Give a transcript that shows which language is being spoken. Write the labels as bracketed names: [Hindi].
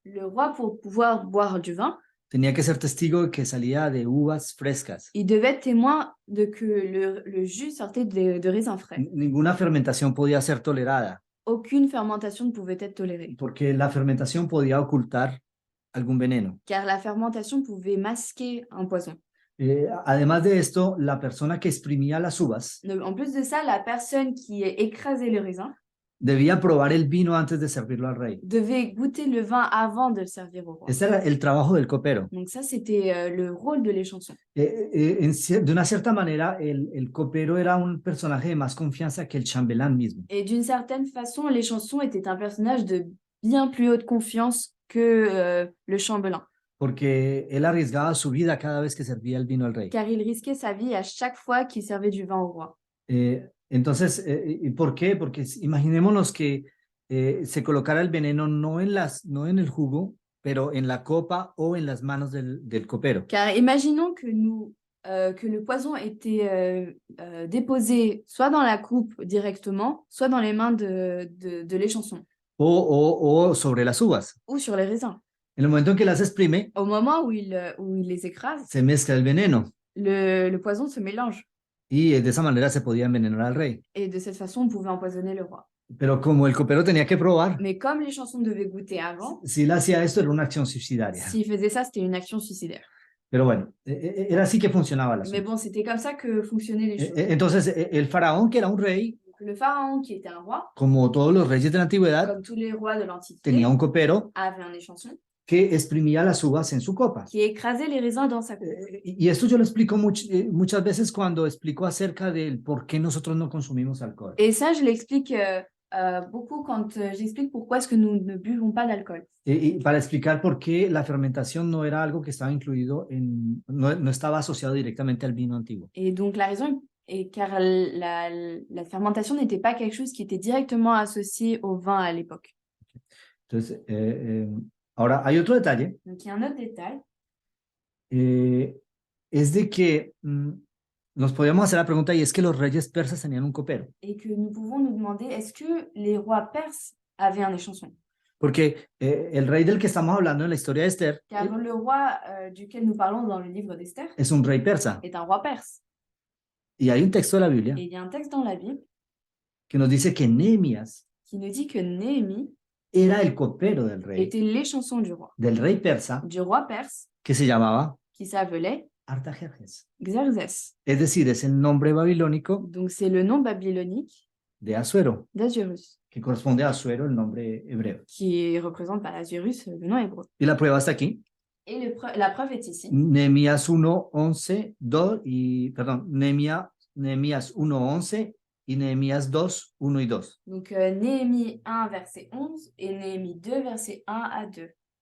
[French] le roi, pour pouvoir boire du vin, [Spanish] tenía que ser testigo de que salía de uvas frescas. [French] il devait être témoin de que le jus sortait de raisins frais. [Spanish] Ninguna fermentación podía ser tolerada, [French] Aucune fermentation ne pouvait être tolérée, [Spanish] porque la fermentación podía ocultar algún veneno. [French] car la fermentation pouvait masquer un poison. [Spanish] Además de esto, la persona que exprimía las uvas [French] En plus de ça, la personne qui écrasait le raisin [Spanish] debía probar el vino antes de servirlo al rey. [French] devait goûter le vin avant de le servir au roi. [Spanish] Ese era el trabajo del copero. [French] Donc ça, c'était le rôle de l'échanson. [Spanish] De una cierta manera, el copero era un personaje de más confianza que el chambelán mismo. [French] Et d'une certaine façon, l'échanson était un personnage de bien plus haute confiance que le chambellan, [Spanish] porque él arriesgaba su vida cada vez que servía el vino al rey. [French] car il risquait sa vie à chaque fois qu'il servait du vin au roi. [Spanish] Entonces, ¿y por qué? Porque imaginémonos que se colocara el veneno no en el jugo, pero en la copa o en las manos del copero. [French] Car imaginons que le poison était déposé soit dans la coupe directement, soit dans les mains de l'échanson [Spanish] O sobre las uvas. [French] ou sur les raisins. [Spanish] En el momento en que las exprime, [French] Au moment où il les écrase, [Spanish] se mezcla el veneno [French] le poison se mélange. [Spanish] y de esa manera se podía envenenar al rey. [French] Et de cette façon, on pouvait empoisonner le roi. [Spanish] Pero como el copero tenía que probar, [French] Mais comme les chansons devaient goûter avant, [Spanish] si él hacía esto era una acción suicidaria. [French] s'il faisait ça, c'était une action suicidaire. [Spanish] Pero bueno, era así que funcionaba la [French] Mais bon, c'était comme ça que fonctionnaient les choses. [Spanish] Entonces, el faraón, que era un rey, [French] Donc, le pharaon, qui était un roi, [Spanish] como todos los reyes de la antigüedad, [French] comme tous les rois de l'Antiquité, [Spanish] tenía un copero [French] avait un échanson [Spanish] que exprimía las uvas en su copa. [French] qui écrasait les raisins dans sa coupe. [Spanish] Y esto yo lo explico muchas veces cuando explico acerca del por qué nosotros no consumimos alcohol. [French] Et ça, je l'explique beaucoup quand j'explique pourquoi est-ce que nous ne buvons pas d'alcool. [Spanish] Y para explicar por qué la fermentación no era algo que estaba incluido no estaba asociado directamente al vino antiguo. [French] Et donc, la raison est car la fermentation n'était pas quelque chose qui était directement associé au vin à l'époque. [Spanish] Entonces, ahora hay otro detalle, [French] Donc, il y a un autre détail, [Spanish] es de que nos podríamos hacer la pregunta, y es que los reyes persas tenían un copero. [French] et que nous pouvons nous demander, est-ce que les rois perses avaient un échanson? [Spanish] Porque el rey del que estamos hablando en la historia de Esther [French] Car le roi duquel nous parlons dans le livre d'Esther [Spanish] es un rey persa. [French] est un roi perse. [Spanish] Y hay un texto de la Biblia [French] Et il y a un texte dans la Bible [Spanish] que nos dice que Nehemías [French] qui nous dit que Néhémie [Spanish] era el copero del [French] était l'échanson du [Spanish] rey persa, [French] roi perse, [Spanish] que se llamaba [French] qui s'appelait [Spanish] Artajerjes. [French] Xerxès. [Spanish] Es decir, es el nombre babilónico [French] Donc, c'est le nom babylonique [Spanish] de Asuero, [French] d'Azurus, [Spanish] que corresponde a Asuero, el nombre hebreo. [French] qui représente par Azurus le nom hébreu. [Spanish] Y la prueba está aquí. [French] Et la preuve est ici. [Spanish] Nehemías 1:11, 2 y, perdón, Nehemías 1:11 y Nehemías 2:1 y 2. [French] Donc, Néhémie 1, verset 11 et Néhémie 2, verset 1 à 2.